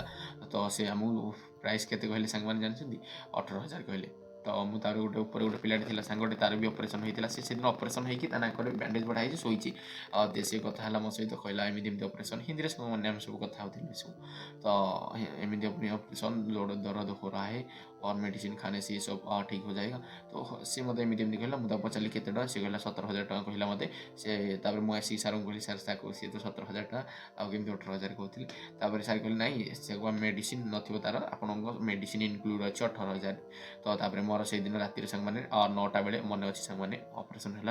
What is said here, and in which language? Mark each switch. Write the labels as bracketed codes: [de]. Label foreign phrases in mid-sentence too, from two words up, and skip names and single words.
[or] ତ ସେ ଆମକୁ ପ୍ରାଇସ୍ କେତେ କହିଲେ ସାଙ୍ଗମାନେ ଜାଣିଛନ୍ତି? 18,000 କହିଲେ। ତ ମୁଁ ତାର ଉପରେ ଗୋଟେ ପିଲାଟେ ଥିଲା ସାଙ୍ଗଟେ, ତାର ବି ଅପରେସନ୍ ହେଇଥିଲା। ସେ ସେଦିନ ଅପରେସନ୍ ହେଇକି ତା ନାକରେ ବ୍ୟାଣ୍ଡେଜ୍ ବଢ଼ା ହେଇଛି, ଶୋଇଛି। ସେ କଥା ହେଲା ମୋ ସହିତ, କହିଲା ଏମିତି ଅପରେସନ୍, ହିନ୍ଦୀରେ ସାଙ୍ଗମାନେ ଆମେ ସବୁ କଥା ହେଉଥିଲୁ ସବୁ। ତ ଏମିତି ଅପରେସନ୍, [hi] ଦर्द हो रहा है और मेडिसिन खाने से ये सब ठीक हो जाएगा। [or] ତ ସିଏ ମୋତେ ଏମିତି କହିଲା। ମୁଁ ତାକୁ ପଚାରିଲି କେତେ ଟଙ୍କା? ସେ କହିଲା 17,000 ଟଙ୍କା କହିଲା ମୋତେ। ତାପରେ ମୁଁ ଆସିକି ସାର୍ଙ୍କୁ କହିଲି ସାର୍ ସିଏ ତ 17,000 ଟଙ୍କା, ଆଉ କେମିତି 18,000 କହୁଥିଲି? ତାପରେ ସାର୍ କହିଲେ ନାଇଁ, ସେକୁ ମେଡ଼ିସିନ ନଥିବ ତାର, ଆପଣଙ୍କ [en] medicine include [or] ଅଛି 18,000। ତ ତାପରେ ମୋର ସେଇଦିନ ରାତିରେ ସାଙ୍ଗମାନେ 9ଟା ବେଳେ ମନେ ଅଛି ସାଙ୍ଗମାନେ ଅପରେସନ୍ ହେଲା।